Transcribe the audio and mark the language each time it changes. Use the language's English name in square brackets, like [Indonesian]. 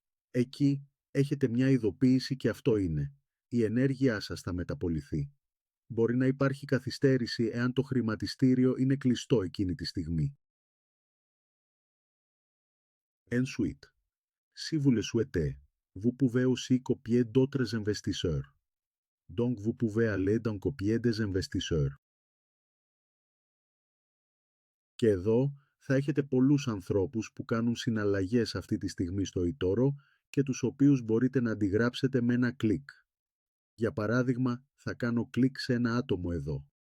[Greek] Εκεί έχετε μια ειδοποίηση και αυτό είναι. Η ενέργειά σας θα μεταπωληθεί. Μπορεί να υπάρχει καθυστέρηση εάν το χρηματιστήριο είναι κλειστό εκείνη τη στιγμή. [French] Ensuite, si vous le souhaitez, vous pouvez aussi copier d'autres investisseurs. Donc vous pouvez aller dans copier des investisseurs. [Greek] Και εδώ θα έχετε πολλούς ανθρώπους που κάνουν συναλλαγές αυτή τη στιγμή στο eToro και τους οποίους μπορείτε να αντιγράψετε με ένα κλικ. Για παράδειγμα, θα κάνω κλικ σε ένα άτομο εδώ.